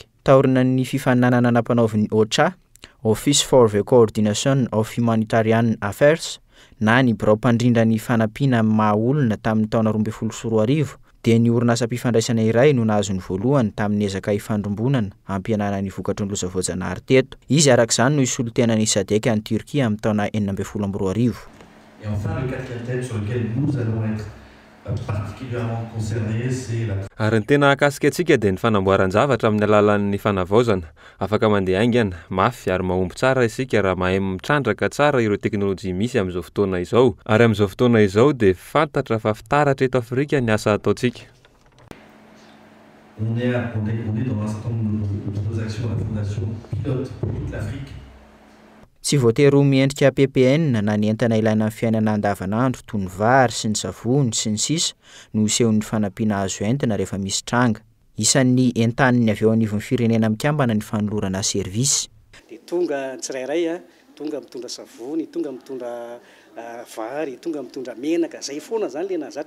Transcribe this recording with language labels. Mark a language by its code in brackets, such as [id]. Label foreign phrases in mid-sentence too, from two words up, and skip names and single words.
[mg] Taorina ny fifaninanana nampanaoviny OCHA, Office for the Coordination of Humanitarian Affairs, na ny birao-mpandrindra ny fanampiana maha-olona tamin'ny taona 2020 dia ny orinasa mpifandraisana iray no nahazo ny voalohany tamin'ny ezaka ifandrombonana hampianana ny vokatry ny loza voajanahary teto. Izy araka izany no isolitenan'ny SADC any Turquie amin'ny taona 2012. [fr] Et enfin, le quatrième thème sur lequel nous allons être particulièrement concernés, c'est la... [mg] Ary ny tena akasika antsika dia ny fanamboaran-javatra amin'ny alalan'ny fanavaozana. Afaka mandeha aingana, mafy ary mahomby tsara isika raha mahay mitrandraka tsara ireo teknôlôjia misy amin'izao fotoana izao. Ary amin'izao fotoana izao dia fantatra fa fitaratra eto Afrika ny asa ataontsika. [fr] On est dans un certain nombre de nos actions à la Fondation Pilote pour toute l'Afrique. [mg] Tsy voatery ho miendrika PPN na ny entana ilaina amin'ny fiainana andavanandro toy ny vary sy ny savony sy ny sisa no isehon'ny fanampiana azo entana rehefa misy tranga. Isan'ny entaniny avy eo anivon'ny firenena mikambana ny fanolorana servisy. Dia tonga tsirairay tonga mitondra savony, tonga mitondra vary, tonga mitondra menaka, zay foana zany le nazatra.